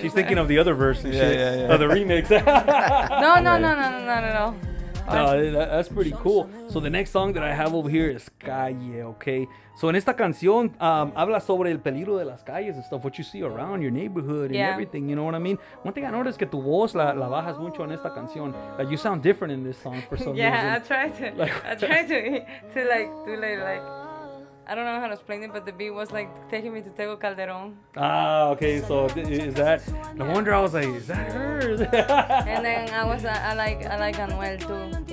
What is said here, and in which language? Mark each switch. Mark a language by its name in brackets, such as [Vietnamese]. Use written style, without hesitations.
[English] She's thinking of the other verse and Yeah, shit. yeah, yeah. Of the remix. No, not at all. No, that's pretty cool. So the next song that I have over here is Calle, okay? [Spanish] So en esta canción habla sobre el peligro de las calles [English] and stuff, what you see around your neighborhood and Yeah. everything, you know what I mean? One thing I noticed [Spanish] que tu voz la bajas mucho en esta canción. [English] Like you sound different in this song for some Yeah, I reason. tried to. Like- I tried to like do like. I don't know how to explain it, but the beat was like taking me to Tego Calderon. Ah, okay, so is that, no wonder I was like, is that her? And then I like Anuel too.